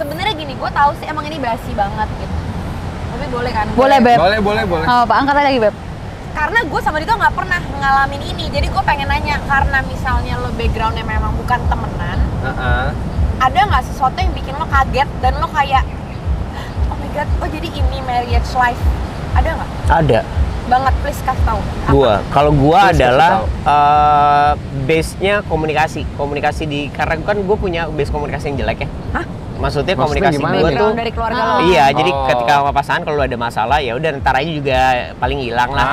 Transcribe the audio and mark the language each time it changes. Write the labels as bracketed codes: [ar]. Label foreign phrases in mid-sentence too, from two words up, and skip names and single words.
[id] Sebenarnya gini, gue tahu sih emang ini basi banget gitu. Tapi boleh kan? Boleh, Beb. Boleh. Oh, Pak, angkat aja lagi, Beb. Karena gue sama Dito nggak pernah ngalamin ini, jadi gue pengen nanya, karena misalnya lo backgroundnya memang bukan temenan, ada nggak sesuatu yang bikin lo kaget dan lo kayak, [en] oh my god, [id] oh jadi ini [en] marriage life, [id] ada nggak? Ada. Banget, please kasih tahu. Apa? Kalau gua Terus adalah kasih base-nya komunikasi di karena kan gue punya base komunikasi yang jelek ya. Hah? Maksudnya Maksudnya komunikasi gimana gue nih? tuh Background dari keluarga lo. iya, jadi Oh. ketika sama pasangan kalau ada masalah ya udah ntar aja juga paling hilang lah.